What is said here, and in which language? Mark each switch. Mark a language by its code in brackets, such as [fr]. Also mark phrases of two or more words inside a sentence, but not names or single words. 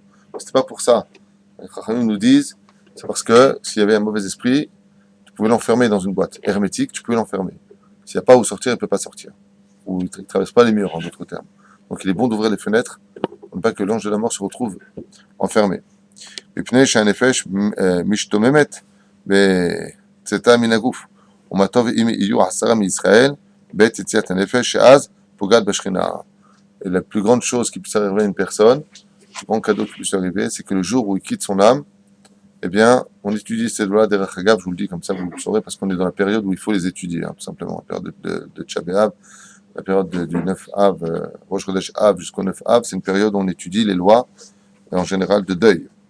[fr] C'était pas pour ça. Les Chachamim nous disent, c'est parce que s'il y avait un mauvais esprit, tu pouvais l'enfermer dans une boîte hermétique, tu pouvais l'enfermer. S'il n'y a pas où sortir, il ne peut pas sortir. Ou il ne traverse pas les murs, en d'autres termes. Donc il est bon d'ouvrir les fenêtres pour ne pas que l'ange de la mort se retrouve enfermé. [he] מפני שהנפש משתוממת בצאתה מן הגוף. ומה טוב אם יהיו 10 מישראל בעת יציאת הנפש, שאז פוגעת בשכינה. [fr] Et la plus grande chose qui puisse arriver à une personne, le plus grand cadeau qui puisse arriver, c'est que le jour où il quitte son âme, eh bien, on étudie ces lois des Rachagav, je vous le dis comme ça, vous le saurez, parce qu'on est dans la période où il faut les étudier, tout simplement, la période de Tcha B'Av, la période du 9 Av, Rosh Chodesh Av jusqu'au 9 Av, c'est une période où on étudie les lois, en général, de deuil.